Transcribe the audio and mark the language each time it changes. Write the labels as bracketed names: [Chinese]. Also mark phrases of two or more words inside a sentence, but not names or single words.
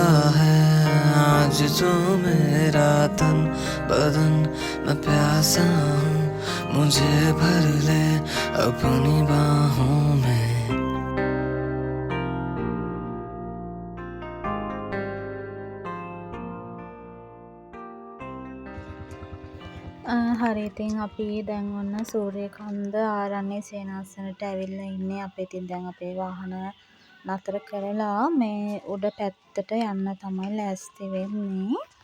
[Hindi] है आज जो मेरा तन बदन मैं प्यासा हूँ मुझे भर ले अपनी बाहों में [Sinhala] හරි ඉතින් අපි දැන් ඔන්න සූරියකන්ද ආරණ්‍ය සේනාසනට ඇවිල්ලා ඉන්නේ. අපි ඉතින් දැන් අපේ වාහන නතර කරලා මේ උඩ පැත්තට යන්න තමයි ලෑස්ති වෙන්නේ.